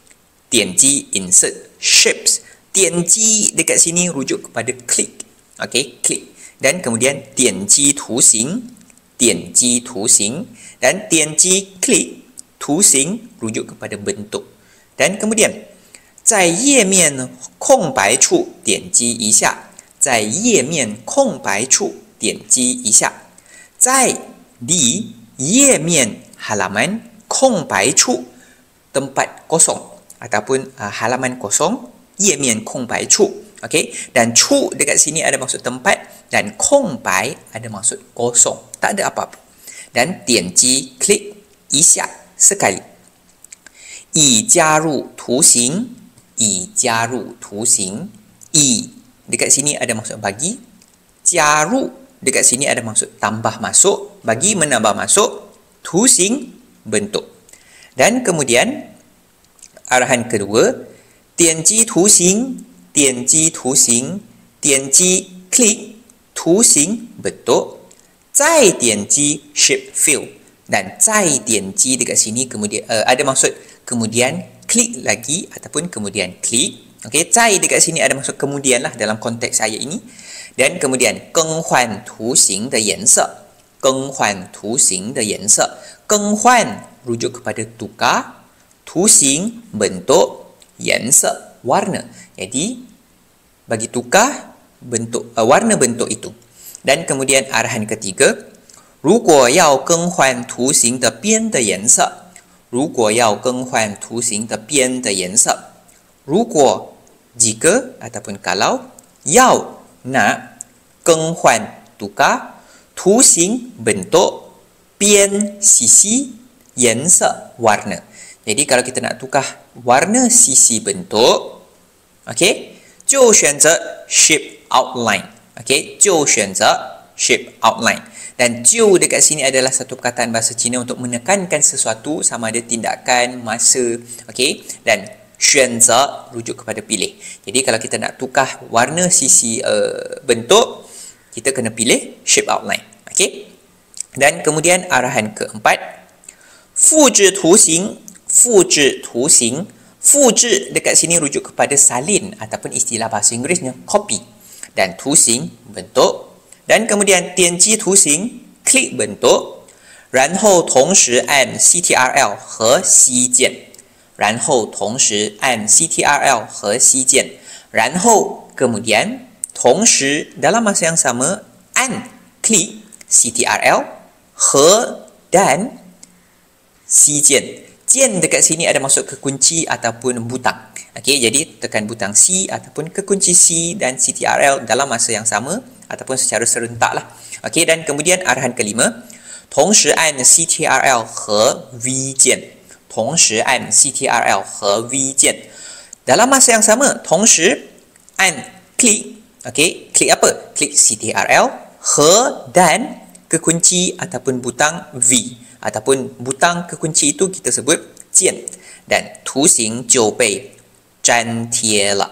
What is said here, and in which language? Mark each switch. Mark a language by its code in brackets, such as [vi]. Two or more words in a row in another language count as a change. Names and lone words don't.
[en] Dianji insert shapes. [ms] Dianji dekat sini rujuk kepada klik. Okey, klik. Dan kemudian [zh] 点击图形. 点击图形. [ms] Dan dianji klik. Tusing rujuk kepada bentuk. Dan kemudian [zh] 在页面空白处点击一下。在页面空白处点击一下。 [ms] 在 di 页面 halaman 空白处 tempat kosong ataupun halaman kosong, [zh] 页面空白处. [ms] Okey, dan 处 dekat sini ada maksud tempat dan 空白 ada maksud kosong, tak ada apa-apa. Dan 点击 klik 一下 sekali. [zh] 已加入图形，已加入图形，已 [ms] dekat sini ada maksud bagi, 加入 dekat sini ada maksud tambah masuk, bagi menambah masuk, 图形 bentuk. Dan kemudian arahan kedua, [zh] 点击图形，点击图形，点击 klik 图形 bentuk, 再点击 [en] shape fill. [ms] Dan [zh] 再点击 [ms] dekat sini kemudian ada maksud kemudian klik lagi ataupun kemudian klik. Okey, 再 dekat sini ada maksud kemudian lah dalam konteks ayat ini. Dan kemudian [zh] 更换图形的颜色，更换图形的颜色，更换 [ms] rujuk kepada tukar, 图形 bentuk, 颜色 warna. Jadi bagi tukar bentuk warna bentuk itu. Dan kemudian arahan ketiga, [zh] 如果要更换图形的边的颜色，如果要更换图形的边的颜色，如果 [ms] jika ataupun kalau, 要 nak 更换 tukar, 图形 bentuk, 边 sisi, 颜色 warna. Jadi kalau kita nak tukar warna sisi bentuk, okey, [zh] 就选择 [en] shape outline. [zh] Okey, 就选择 [en] shape outline. [ms] Dan 就 dekat sini adalah satu perkataan bahasa Cina untuk menekankan sesuatu sama ada tindakan, masa, okey, dan 选择 rujuk kepada pilih. Jadi kalau kita nak tukar warna sisi bentuk, kita kena pilih shape outline. Okey. Dan kemudian arahan keempat, [zh] 复制图形，复制图形，复制 [ms] dekat sini rujuk kepada salin ataupun istilah bahasa Inggerisnya copy. Dan 图形 bentuk. Dan kemudian [zh] 点击图形 [ms] klik bentuk. [zh] 然后同时按 CTRL 和 C 键。然后同时按 CTRL 和 C 键。 [ms] 然后 kemudian 同时 dalam masa yang sama 按 klik CTRL 和 dan C 键. 键 dekat sini ada maksud kekunci ataupun butang. Okey, jadi tekan butang C ataupun kekunci C dan CTRL dalam masa yang sama ataupun secara serentak lah. Okey, dan kemudian arahan kelima, [zh] 同时按 CTRL 和 V 键。同时按 CTRL 和 V 键. [ms] Dalam masa yang sama, [zh] 同时按 klik. [ms] Okey, klik apa? Klik CTRL 和 dan kekunci ataupun butang V. Ataupun butang kekunci itu kita sebut 键. [zh] Dan 图形就被粘贴了.